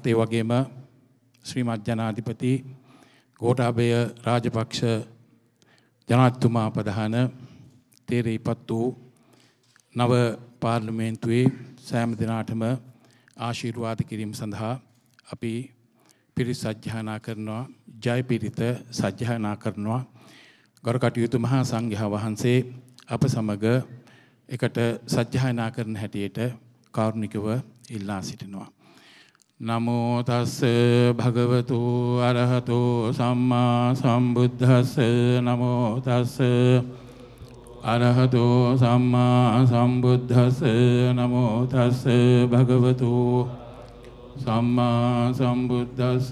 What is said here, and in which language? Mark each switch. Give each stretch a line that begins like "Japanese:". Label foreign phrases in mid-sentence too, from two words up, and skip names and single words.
Sinhala: ඒ වගේම ශ්‍රීමත් ජනාධිපති ගෝඨාභය රාජපක්ෂ ජනාධිපතිතුමා ප්‍රධාන තේරෙයිපත් වූ නව පාර්ලිමේන්තුවේ සෑම දිනාටම ආශිර්වාද කිරීම සඳහා අපි පිරිත් සජ්ජායනා කරනවා. ජය පිරිත සජ්ජායනා කරනවා. ගරු කටයුතු මහා සංඝයා වහන්සේ අප සමග එකට සජ්ජායනා කරන හැටියට කාරුණිකව ඉල්ලා සිටිනවා.
Pali: නමෝ තස්ස භගවතු අරහතෝ සම්මා සම්බුද්දස්ස. නමෝ තස්ස අරහතෝ සම්මා සම්බුද්දස්ස. නමෝ තස්ස භගවතු සම්මා සම්බුද්දස්ස.